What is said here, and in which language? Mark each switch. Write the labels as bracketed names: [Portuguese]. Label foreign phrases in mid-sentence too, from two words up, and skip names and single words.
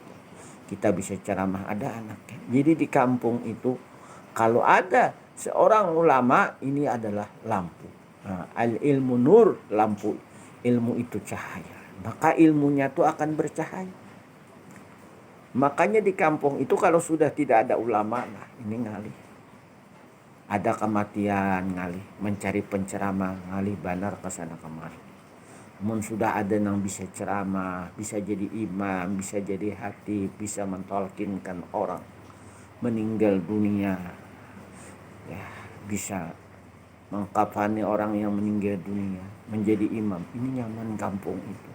[Indonesian] Kita bisa ceramah, ada anaknya. Jadi di kampung itu kalau ada seorang ulama, ini adalah lampu. [Arabic] العلم نور, lampu. [Indonesian] Ilmu itu cahaya, maka ilmunya itu akan bercahaya. Makanya di kampung itu kalau sudah tidak ada ulama, nah ini ngalih. Ada kematian ngalih, mencari penceramah [Banjar] ngalih banar [Indonesian] ke sana kemari. Mun sudah ada yang bisa ceramah, bisa jadi imam, bisa jadi hati, bisa mentolkinkan orang meninggal dunia, ya bisa mengkafani orang yang meninggal dunia, menjadi imam. Ini nyaman kampung itu.